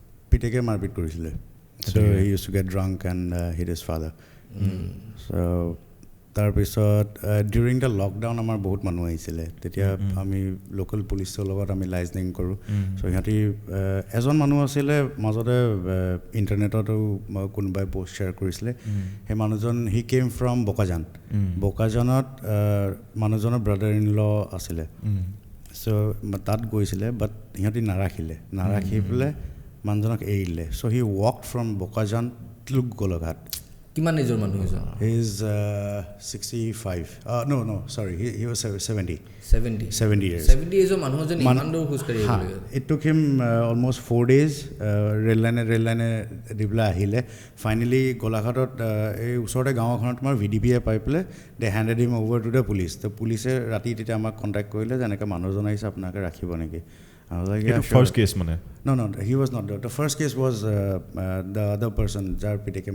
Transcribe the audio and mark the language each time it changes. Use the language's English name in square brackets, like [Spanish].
[Assamese] পিতেকে মাৰপিট কৰিছিলে [English] so' he use to get drunk and hit his father [Assamese] চ' তাৰপিছত [English] during the lockdown [Assamese] আমাৰ বহুত মানুহ আহিছিলে তেতিয়া আমি লোকেল পুলিচৰ লগত আমি লাইজনিং কৰোঁ চ' সিহঁতি এজন মানুহ আছিলে মাজতে ইণ্টাৰনেটতো কোনোবাই পষ্ট শ্বেয়াৰ কৰিছিলে সেই মানুহজন [English] he came from [Assamese] বোকাজানত মানুহজনৰ ব্ৰাদাৰ ইন ল আছিলে চ' তাত গৈছিলে বাট সিহঁতি নাৰাখি পেলাই মানুহজনক এৰিলে [English] so' he walk from Bokajan to Golaghat [Assamese] কিমান নিজৰ মানুহ এজন [English] he is 65 no sorry he was 70 years [Assamese] 70 এজন মানুহ যেন ইমান দূৰ খোজ কাঢ়ি আহিলে [English] it took him almost 4 days [Assamese] rail লাইনে দি পেলাই আহিলে ফাইনেলি গোলাঘাটত এই ওচৰতে গাঁওখনত তোমাৰ VDPয়ে পাই পেলাই দে handed him over to the police তো পুলিচে ৰাতি তেতিয়া আমাক [English] contact কৰিলে [Assamese] যে এনেকৈ মানুহজন আহিছে আপোনাকে ৰাখিব নেকি [English] I was like, yeah, sure. First case [Assamese] mane? [English] No, he was not there. The first case was the other person, [Assamese] jar piteke